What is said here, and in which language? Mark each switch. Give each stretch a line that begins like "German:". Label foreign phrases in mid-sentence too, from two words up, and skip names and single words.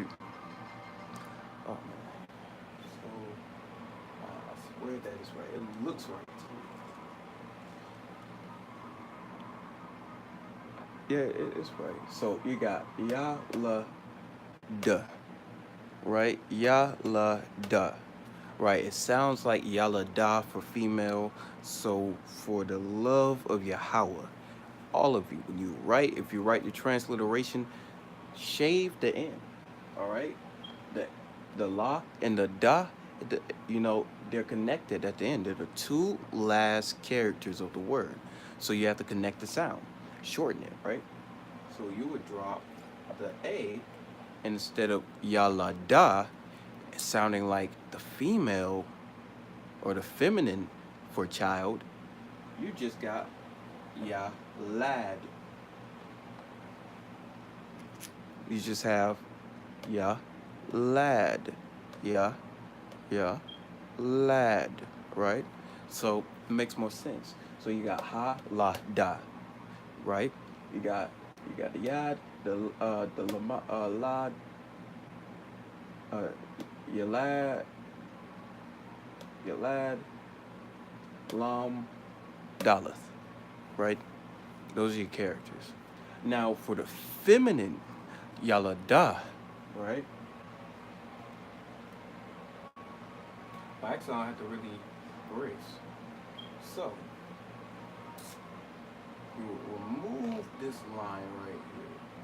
English: Oh man. So I swear that is right. It looks right to me. Yeah, it's right. So you got ya la duh, right? Ya la duh, right? It sounds like yalla da for female. So for the love of Yahweh, all of you, when you write, if you write the transliteration, shave the end. All right, the la and the da, the, they're connected at the end. They're the two last characters of the word, so you have to connect the sound, shorten it, right? So you would drop the a instead of yalla da, sounding like the female or the feminine for child. You just got ya lad. You just have ya lad. Ya, ya, lad, right? So it makes more sense. So you got ha la da, right? You got the yad, the lama, lad, uh yalad, yalad, lam, daleth, right? Those are your characters. Now for the feminine yalada, right? Actually, I don't have to really brace. So you remove this line right here.